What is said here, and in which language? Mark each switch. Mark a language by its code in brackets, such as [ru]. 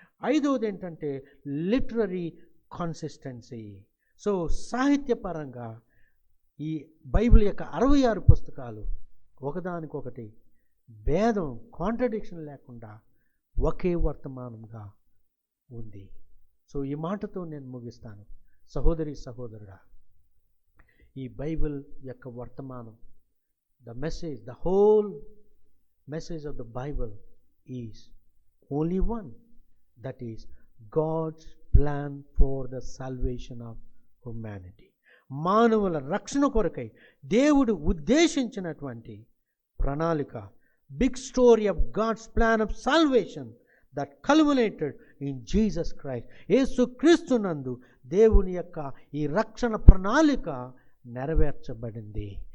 [te] 5వది ఏంటంటే literary consistency. So సాహిత్యపరంగా ఈ Bible యొక్క 66 పుస్తకాలు ఒకదానికొకటి భేదం, కాంట్రడిక్షన్ లేకుండా ఒకే వర్తమానంగా ఉంది. సో ఈ మాటతో నేను ముగిస్తాను. సహోదరి సహోదరుడా, ఈ బైబిల్ యొక్క వర్తమానం, [en] the whole message of the Bible is only one, that is God's plan for the salvation of humanity. [te] మానవుల రక్షణ కొరకై దేవుడు ఉద్దేశించినటువంటి ప్రణాళిక, [en] Big story of God's plan of salvation that culminated in Jesus Christ. [te] యేసు క్రీస్తునందు దేవుని యొక్క ఈ రక్షణ ప్రణాళిక నెరవేర్చబడింది.